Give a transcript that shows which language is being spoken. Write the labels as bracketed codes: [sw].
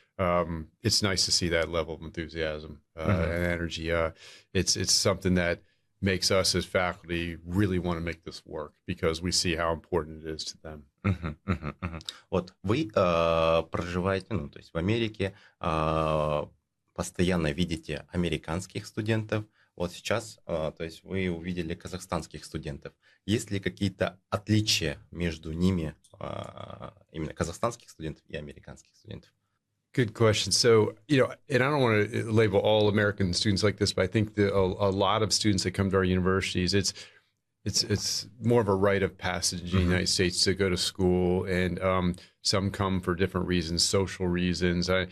[en] It's nice to see that level of enthusiasm and energy. It's something that makes us as faculty really want to make this work because we see how important it is to them. [ru] Вот вы проживаете, то есть в Америке, постоянно видите американских студентов. Вот сейчас, то есть вы увидели казахстанских студентов. Есть ли какие-то отличия между ними, именно казахстанских студентов и американских студентов? [en] Good question. So, and I don't want to label all American students like this, but I think that a lot of students that come to our universities, it's more of a rite of passage in the United States to go to school, and some come for different reasons, social reasons.